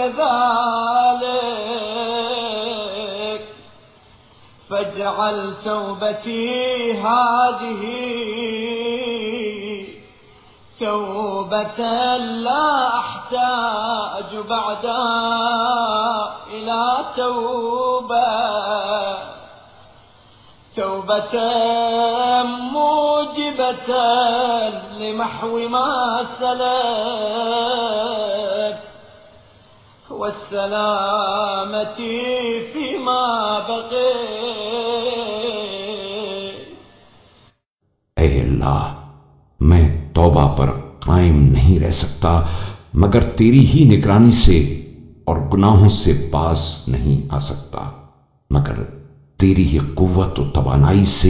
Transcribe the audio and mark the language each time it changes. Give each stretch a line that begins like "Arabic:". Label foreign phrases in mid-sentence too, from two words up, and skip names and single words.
Arabic: كذلك فاجعل توبتي هذه توبة لا أحتاج بعدها إلى توبة توبة موجبة لمحو ما سلف والسلامة فيما بقي.
Urdu: اے اللہ، میں توبہ پر قائم نہیں رہ سکتا مگر تیری ہی نگرانی سے، اور گناہوں سے باز نہیں آ سکتا مگر تیری ہی قوت اور توانائی سے.